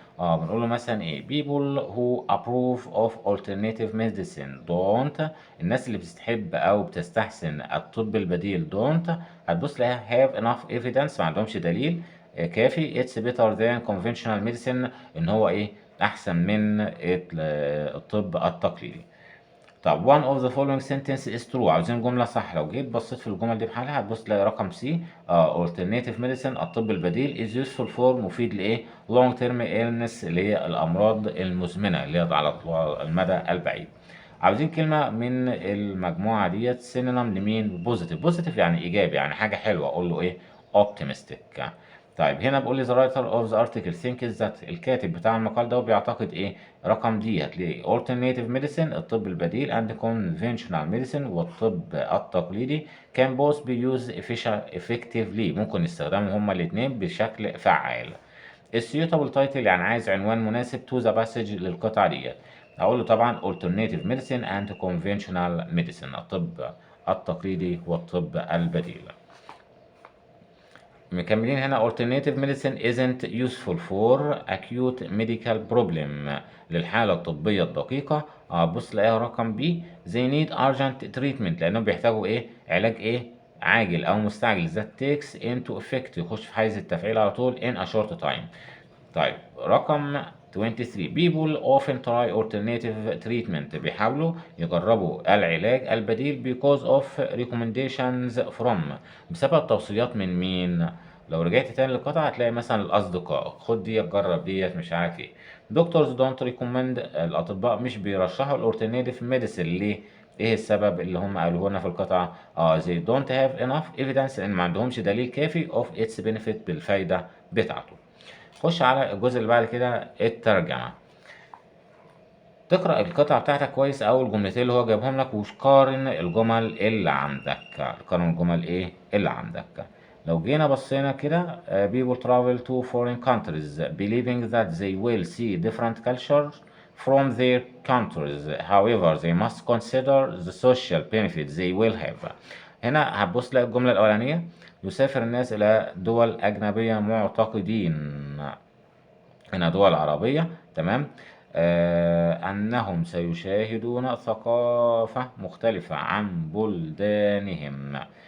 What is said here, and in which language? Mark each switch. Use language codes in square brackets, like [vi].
[ar] بنقول له مثلا ايه [en] people who approve of alternative medicine don't، [ar] الناس اللي بتحب او بتستحسن الطب البديل [en] don't، [ar] هتبص لها [en] have enough evidence، [ar] ما عندهمش دليل كافي [en] it's better than conventional medicine، [ar] ان هو ايه احسن من الطب التقليدي. [en] طب one of the following sentence is true، [ar] عاوزين جملة صح. لو جيت بصيت في الجمل دي بحالها هتبص تلاقي رقم سي alternative medicine الطب البديل [en] is useful for [ar] مفيد لإيه [en] long term illness [ar] اللي هي الأمراض المزمنة اللي هي على المدى البعيد. عاوزين كلمة من المجموعة ديت synonym لمين positive. positive يعني إيجابي، يعني حاجة حلوة، أقول له إيه optimistic. طيب هنا بقول لي [en] the writer of the article thinks that، [ar] الكاتب بتاع المقال ده بيعتقد ايه رقم دي هتلاقي alternative medicine الطب البديل [en] and conventional medicine [ar] والطب التقليدي [en] can both be used effectively، [ar] ممكن يستخدموا هما الاتنين بشكل فعال. السيوتابل تايتل يعني عايز عنوان مناسب [en] to the passage [ar] للقطعة ديت، هقول له طبعا [en] alternative medicine and conventional medicine [ar] الطب التقليدي والطب البديل. مكملين هنا [en] alternative medicine isn't useful for acute medical problem، [ar] للحالة الطبية الدقيقة بص تلاقيها رقم B. [en] they need urgent treatment [ar] لأنهم بيحتاجوا إيه؟ علاج إيه؟ عاجل أو مستعجل [en] that takes into effect [ar] يخش في حيز التفعيل على طول [en] in a short time. [ar] طيب رقم 23 [en] people often try alternative treatment [ar] بيحاولوا يجربوا العلاج البديل [en] because of recommendations from [ar] بسبب توصيات من مين؟ لو رجعت تاني للقطعة هتلاقي مثلا الأصدقاء خد ديت جرب ديت مش عارف ايه. [en] doctors don't recommend [ar] الأطباء مش بيرشحوا الالترناتيف ميديسين ليه؟ ايه السبب اللي هم قالوه لنا في القطعة؟ [en] they don't have enough evidence [ar] لأن ما عندهمش دليل كافي [en] of its benefit [ar] بالفايدة بتاعته. خش على الجزء اللي بعد كده الترجمة. تقرأ القطعة بتاعتك كويس أول جملتين اللي هو جايبهم لك وقارن الجمل اللي عندك. قارن الجمل إيه اللي عندك. لو جينا بصينا كده [en] people travel to foreign countries believing that they will see different cultures from their countries. However, they must consider the social benefits they will have. [ar] هنا هتبص تلاقي الجملة الأولانية يسافر الناس إلى دول أجنبية معتقدين، هنا دول عربية تمام، أنهم سيشاهدون ثقافة مختلفة عن بلدانهم.